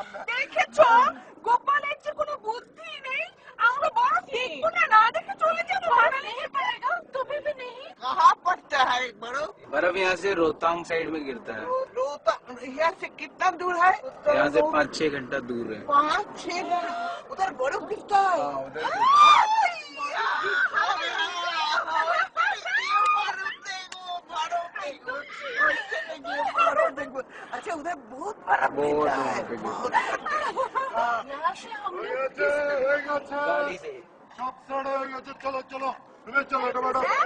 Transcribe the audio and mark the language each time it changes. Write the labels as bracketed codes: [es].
[bn] দেখেছো গোপালের যে কোনো বুদ্ধি নেই, আমরা বরফ দেখবো না, না দেখে চলে যাবো। [hi] नहीं पड़ेगा, कभी भी नहीं। कहाँ पड़ता है बर्फ? बर्फ यहाँ से रोहतांग साइड में गिरता है। रोता यहाँ से कितना दूर है? यहाँ से 5-6 घंटा दूर है। 5-6 उधर बर्फ गिरता है। अच्छा उधर बहुत बर्फ गिरता है, बहुत। यहाँ से हम लोग गाड़ी से [bn] সব ছেড়ে হয়ে গেছে চলো চলো তুমি চলো এটা ম্যাডাম